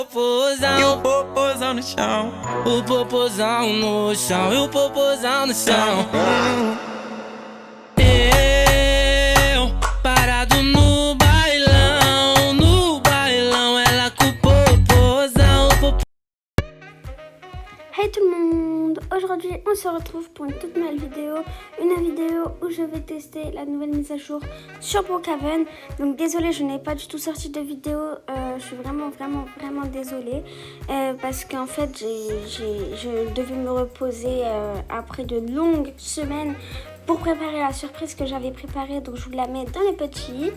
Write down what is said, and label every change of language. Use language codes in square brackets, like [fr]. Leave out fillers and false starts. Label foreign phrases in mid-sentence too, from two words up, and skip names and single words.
[pt] Popozão, e o popozão no chão. O popozão no chão, e o popozão no chão. Eu, parado no bailão, ela com o popozão. [fr] Hey tout le monde, aujourd'hui on se retrouve pour une toute nouvelle vidéo, une vidéo où je vais tester la nouvelle mise à jour sur Brookhaven. Donc désolée, je n'ai pas du tout sorti de vidéo, je suis vraiment désolée parce qu'en fait je devais me reposer après de longues semaines pour préparer la surprise que j'avais préparée, donc je vous la mets dans les petits.